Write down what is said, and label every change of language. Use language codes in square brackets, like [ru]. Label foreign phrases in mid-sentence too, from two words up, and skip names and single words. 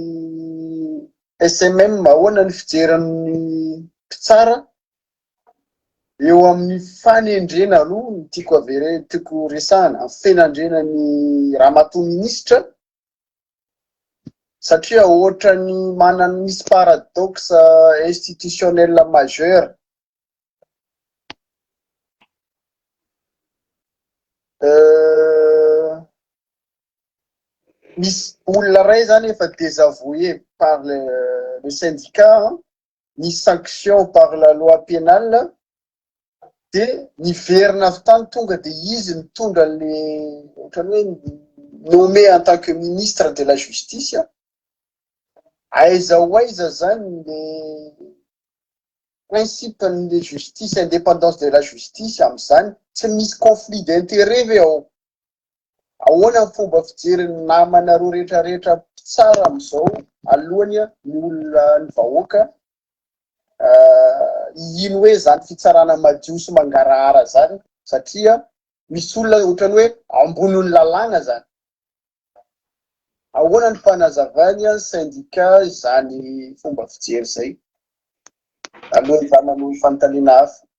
[mg] SMM ahoana ny fijerin'ny mpitsara eo amin'ny fanendrena aloha ny tiako resahana fenandrenany ramatoa ministra satria ohatra ny manana misy [fr] paradoxe institutionnel majeur [mg] misy olona ray zany efa [fr] désavoué par le syndicat ni sanction par la loi pénale [mg] de niverina avy tany tonga de izy mitondra le ohatrany hoe [fr] nommé en tant que ministre de la justice [mg] aiza ho aiza zany le [fr] principe de justice indépendance de la justice [mg] am'izany tsy misy [fr] conflit d'intérêt [mg] ve ao ahoana ny fomba fijeriny namanareo rehetrarehetra tsara am'izao alohany ny olona ny vahoaka ino hoe zany fitsarana madio sy mangarahara zany satria misy olona ohatrany hoe amboniny lalàna zany ahoana ny fanazavany syndicat zany fomba fijery zay aloha zanano fanontaniana hafa